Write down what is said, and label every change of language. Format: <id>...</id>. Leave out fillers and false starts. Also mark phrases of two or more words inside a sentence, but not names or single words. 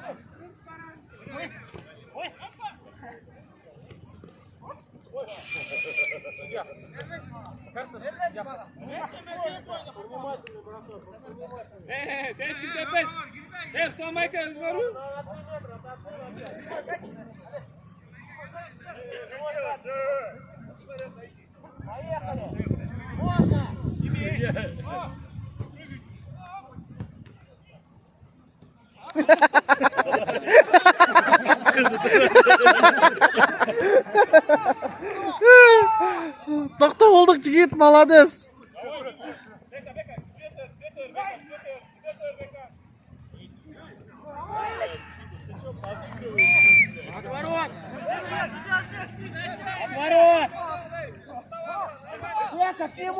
<ru>Тяжкий опять. Сломай-ка, развору. Поехали! Можно!</ru> <kk>Тоқта болдық жігіт, молодец.</kk> <ru>Отворот! Отворот! Бека, к нему!</ru>